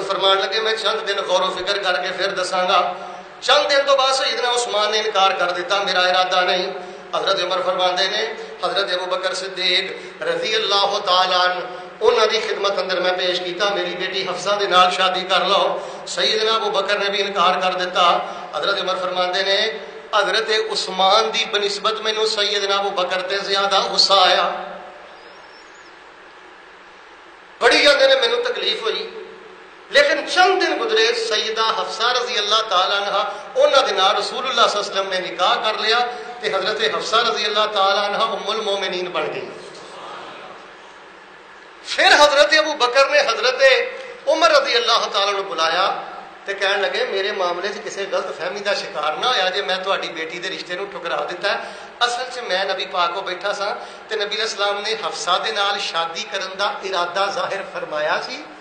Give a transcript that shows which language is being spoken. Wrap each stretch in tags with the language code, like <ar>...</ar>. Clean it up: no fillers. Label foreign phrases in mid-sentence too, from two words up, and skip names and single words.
<pa>فرمان لگے میں چند دن غور و فکر کر کے پھر دساں گا چند دن تو بعد سیدنا عثمان نے انکار کر دیتا میرا ارادہ نہیں حضرت عمر فرماندے نے حضرت ابو بکر صدیق</pa> <ar>رضی اللہ تعالیٰ عنہ</ar> <pa>انہاں دی خدمت اندر میں پیش کیتا میری بیٹی حفصہ دے نال شادی کر لو سیدنا ابو بکر نے بھی انکار کر دیتا حضرت عمر فرماندے نے حضرت عثمان دی بنسبت مینوں سیدنا ابو بکر تے زیادہ غصہ آیا بڑی جاندے نے مینوں تکلیف ہوئی لیکن چند دن گزرے سیدہ حفصہ</pa> <ar>رضی اللہ تعالیٰ عنہ</ar> <pa>انہاں دے نال رسول اللہ</pa> <ar>صلی اللہ علیہ وسلم</ar> <pa>نے نکاح کر لیا تے حضرت حفصہ</pa> <ar>رضی اللہ تعالیٰ عنہ</ar> <pa>ام المومنین بن گئی پھر حضرت ابو بکر نے حضرت عمر</pa> <ar>رضی اللہ تعالیٰ عنہ</ar> <pa>بلایا تے کہنے لگے</pa> <ur>میرے معاملے سے کسی غلط فہمی کا شکار</ur> <pa>نہ ہویا جے میں تہاڈی بیٹی دے رشتے نو ٹھکرا دیتا ہے اصل چ میں نبی پاک کو بیٹھا سا تے نبی</pa> <ar>علیہ السلام</ar> <pa>نے حفصہ دے نال شادی کرن دا ارادہ ظاہر فرمایا سی</pa>